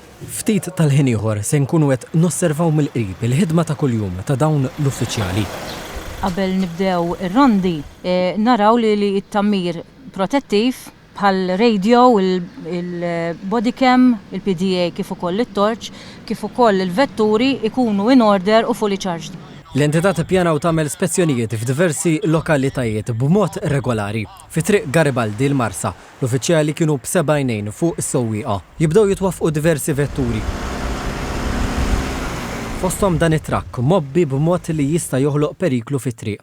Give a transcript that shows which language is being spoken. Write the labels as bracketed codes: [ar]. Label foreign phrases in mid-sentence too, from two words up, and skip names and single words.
[mt] Ftit tal-ħin ieħor se nkunu qed nosservaw mill-qrib il-ħidma ta' kuljum ta' dawn l-uffiċjali. Qabel nibdew ir-rondi, naraw li t-tammir protettiv bħal radio, il-bodycam, il-PDA kif ukoll it-torch, kif ukoll il-vetturi ikunu [en] in order [mt] u [en] fully charged. [mt] L-entità tippjana u tagħmel spezzjonijiet f'diversi lokalitajiet b'mod regolari. Fi triq Garibaldi l-Marsa, l-uffiċjali kienu b'7 fuq is-sewwieqa. Jibdew jitwaffqu diversi vetturi. Fosthom dan it-trakk mobbi b'mod li jista' joħloq periklu fit-triq.